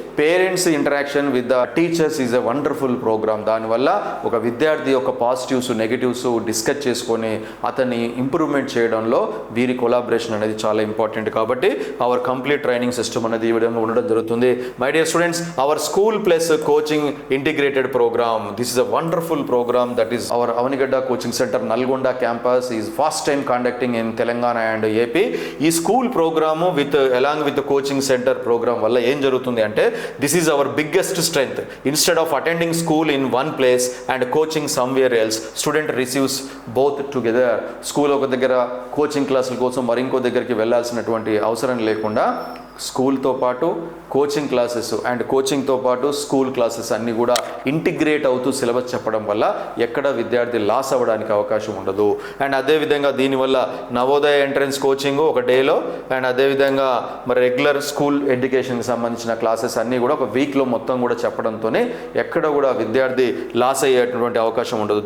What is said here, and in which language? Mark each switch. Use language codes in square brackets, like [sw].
[en] Parents interaction with the teachers is a wonderful program. [te] దానివల్ల ఒక విద్యార్థి యొక్క పాజిటివ్స్, నెగిటివ్స్ డిస్కస్ చేసుకొని అతన్ని ఇంప్రూవ్మెంట్ చేయడంలో వీరి కొలాబరేషన్ అనేది చాలా ఇంపార్టెంట్. కాబట్టి అవర్ కంప్లీట్ ట్రైనింగ్ సిస్టమ్ అనేది ఈ విధంగా ఉండడం జరుగుతుంది. [en] My dear students, our school plus coaching integrated program. This is a wonderful program that is our Avanigadda Coaching Center Nalgonda campus is first time conducting in Telangana and AP. [te] ఈ school programme [en] along with the coaching center program [te] వల్ల ఏం జరుగుతుంది అంటే [en] this is our biggest strength. Instead of attending school in one place and coaching somewhere else, student receives both together. [te] School ఒక దగ్గర coaching క్లాసుల కోసం మరింకో దగ్గరికి వెళ్ళాల్సినటువంటి అవసరం లేకుండా స్కూల్తో పాటు కోచింగ్ క్లాసెస్ అండ్ కోచింగ్తో పాటు స్కూల్ క్లాసెస్ అన్నీ కూడా ఇంటిగ్రేట్ అవుతూ సిలబస్ చెప్పడం వల్ల ఎక్కడ విద్యార్థి లాస్ అవ్వడానికి అవకాశం ఉండదు. అండ్ అదేవిధంగా దీనివల్ల నవోదయ ఎంట్రన్స్ కోచింగ్ ఒక డేలో అండ్ అదేవిధంగా మరి రెగ్యులర్ స్కూల్ ఎడ్యుకేషన్కి సంబంధించిన క్లాసెస్ అన్నీ కూడా ఒక వీక్లో మొత్తం కూడా చెప్పడంతోనే ఎక్కడ కూడా విద్యార్థి లాస్ అయ్యేటువంటి అవకాశం ఉండదు.